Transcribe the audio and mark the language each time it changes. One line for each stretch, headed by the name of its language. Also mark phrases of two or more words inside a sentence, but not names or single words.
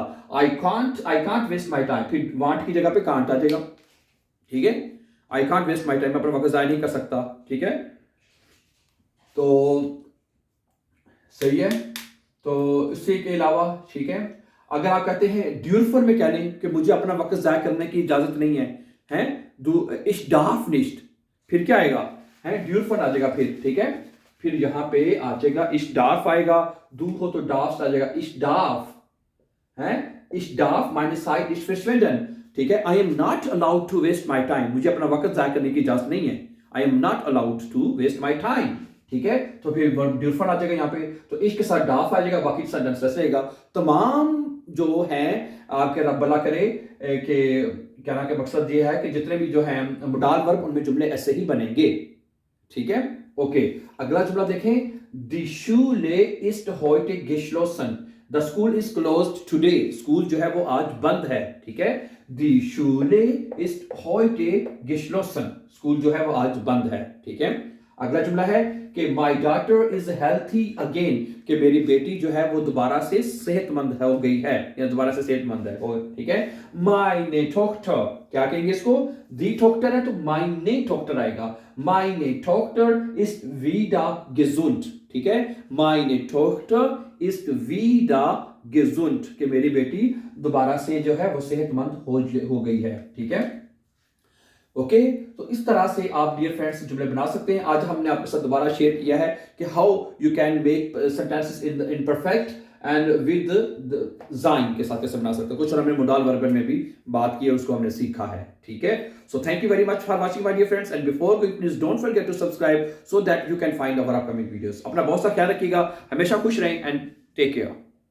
English: I can't waste my time,
Hindi: फिर वांट की जगह पे कांट आ जाएगा, ठीक है।
English: I can't waste my time,
Hindi: मैं अपना वक्त जाया नहीं कर सकता, ठीक है। तो सही है। तो इससे के अलावा, ठीक है, अगर आप कहते हैं ड्यूरफर में कह लें कि मुझे अपना वक्त जाया करने की इजाजत नहीं है, हैं,
German: ich darf nicht,
Hindi: फिर क्या आएगा, है ड्यूरफर आ जाएगा फिर, ठीक है। फिर यहां पे आ जाएगा
German: ich darf
Hindi: आएगा, दू हो तो darfst आ जाएगा,
German: ich darf है, ich darf meine Zeit nicht verschwenden,
Hindi: ठीक है।
English: I am not allowed to waste my time,
Hindi: मुझे अपना वक्त जाया करने की इजाजत नहीं है,
English: I am not allowed to waste my time,
Hindi: ठीक है। तो फिर वर्ब ड्यूरफन आ जाएगा यहाँ पे, तो इश के साथ डाफ आ जाएगा, बाकी सेंटेंस वैसे रहेगा। तमाम जो है आपके रब भला करे कि कहना के मकसद ये है कि जितने भी जो है मोडाल वर्ब उनमें जुमले ऐसे ही बनेंगे, ठीक है। ओके, अगला जुमला देखें,
German: Die Schule ist heute geschlossen,
English: the school is closed today,
Hindi: स्कूल जो है वो आज बंद है, ठीक है।
German: Die Schule ist heute geschlossen,
Hindi: स्कूल जो है वो आज बंद है, ठीक है। अगला जुमला है कि
English: my daughter is healthy again,
Hindi: कि मेरी बेटी जो है वो दोबारा से सेहतमंद हो गई है, या दोबारा से सेहतमंद है, ठीक है।
German: meine Tochter,
Hindi: क्या कहेंगे इसको,
German: die Tochter
Hindi: है तो
German: meine Tochter आएगा, meine Tochter ist wieder gesund,
Hindi: ठीक है।
German: meine Tochter ist wieder gesund,
Hindi: कि मेरी बेटी दोबारा से जो है वो सेहतमंद हो गई है, ठीक है। ओके, तो इस तरह से आप
English: dear friends
Hindi: जुमले बना सकते हैं। आज हमने आपके साथ दोबारा शेयर किया है कि
English: how you can make sentences in perfect and with
Hindi: जाइन के साथ कैसे बना सकते हैं, कुछ और हमने मोडाल वर्ब में भी बात की है, उसको हमने सीखा है, ठीक है।
English: So thank you very much for watching my dear friends, and before going please don't forget to subscribe so that you can find our upcoming videos.
Hindi: अपना बहुत सा ख्याल रखिएगा, हमेशा खुश रहें
English: and take care.